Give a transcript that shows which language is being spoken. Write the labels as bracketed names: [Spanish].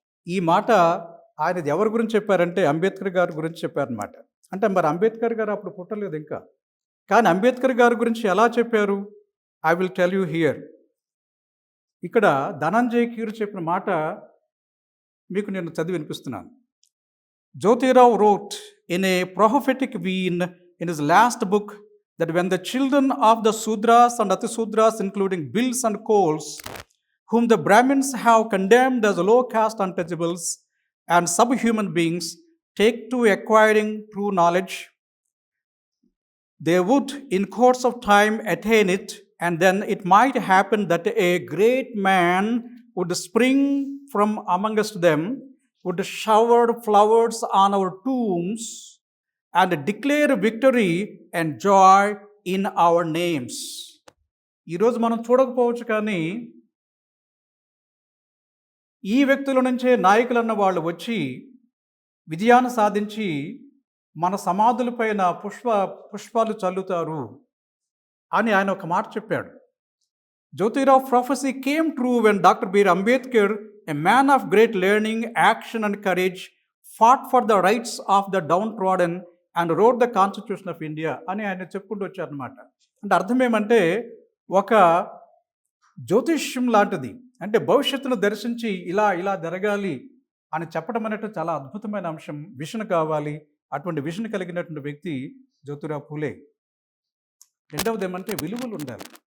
[Telugu] ఈ మాట ఆయనది ఎవరి గురించి చెప్పారంటే అంబేద్కర్ గారి గురించి చెప్పారనమాట. అంటే మరి అంబేద్కర్ గారు అప్పుడు పుట్టలేదు ఇంకా. కానీ అంబేద్కర్ గారి గురించి ఎలా చెప్పారు? [English] I will tell you here. [Telugu] ఇక్కడ ధనంజయ్ కీర్ చెప్పిన మాట మీకు నేను చదివి వినిపిస్తున్నాను. [English] Jyotirao wrote in a prophetic vein in his last book that when the children of the Sudras and Atisudras, including Bills and Coals, whom the Brahmins have condemned as low caste untouchables and subhuman beings, take to acquiring true knowledge, they would in course of time attain it, and then it might happen that a great man would spring from amongst them, would shower flowers on our tombs and declare victory and joy in our names. [Telugu] ఈరోజు మనం చూడకపోవచ్చు కానీ ఈ వ్యక్తుల నుంచే నాయకులన్న వాళ్ళు వచ్చి విజయాన్ని సాధించి మన సమాధులపైన పుష్పాలు చల్లుతారు అని ఆయన ఒక మాట చెప్పాడు. [English] Jyotirao prophecy came true when Dr. B. Ambedkar, a man of great learning, action and courage, fought for the rights of the downtrodden and wrote the Constitution of India [Telugu] అని ఆయన చెప్పుకుంటూ వచ్చారనమాట. అంటే అర్థం ఏమంటే ఒక జ్యోతిష్యం లాంటిది, అంటే భవిష్యత్తును దర్శించి ఇలా జరగాలి అని చెప్పడం అనేటు చాలా అద్భుతమైన అంశం. విషన్ కావాలి. అటువంటి విషన్ కలిగినటువంటి వ్యక్తి జ్యోతిరావు పూలే. రెండవది ఏమంటే విలువలు ఉండాలి.